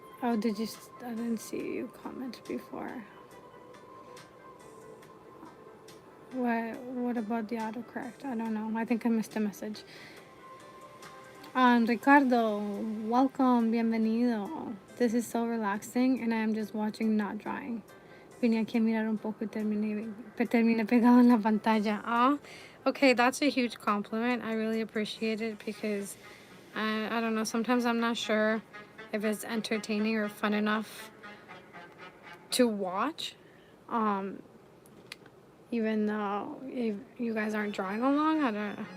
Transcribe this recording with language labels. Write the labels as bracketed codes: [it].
[en] Oh, I didn't see you comment before. What about the autocorrect? I don't know. I think I missed a message. Ricardo, welcome, bienvenido. This is so relaxing and I am just watching, not drawing. [es] Vine aquí a mirar un poco y terminé pegado en la pantalla. [en] Oh, okay, that's a huge compliment. I really appreciate it because I don't know, sometimes I'm not sure if it's entertaining or fun enough to watch. Even though if you guys aren't drawing along, I don't know.